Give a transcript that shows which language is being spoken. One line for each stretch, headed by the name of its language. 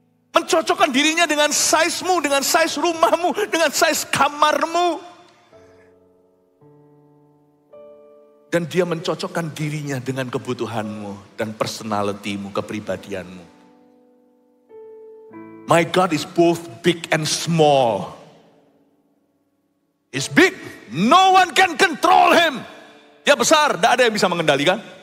Indonesian: Mencocokkan dirinya dengan size-mu, dengan size rumahmu, dengan size kamarmu. Dan dia mencocokkan dirinya dengan kebutuhanmu dan personalitimu, kepribadianmu.
English: My God is both big and small. He's big, no one can control him.
Indonesian: Dia besar, tidak ada yang bisa mengendalikan.